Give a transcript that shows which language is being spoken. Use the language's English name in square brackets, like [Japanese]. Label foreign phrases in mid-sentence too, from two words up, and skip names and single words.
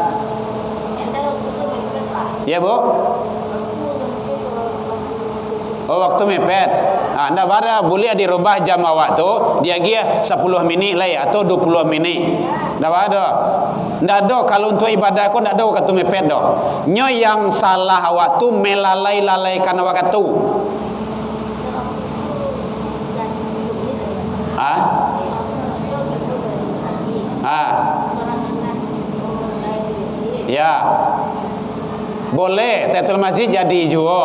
[Indonesian] Ya, Bu? Oh, waktu mepet. [Minangkabau] Ndak ada, boleh dirubah jam awak tu, dia gia 10 minit lah ya, atau 20 minit. Ndak ada. Ndak ada kalau untuk ibadah aku ndak ada waktu mepet doh. Nyo yang salah awak tu melalai-lalaikan awak tu. Ya. [Indonesian] Boleh tahiyatul masjid jadi juga.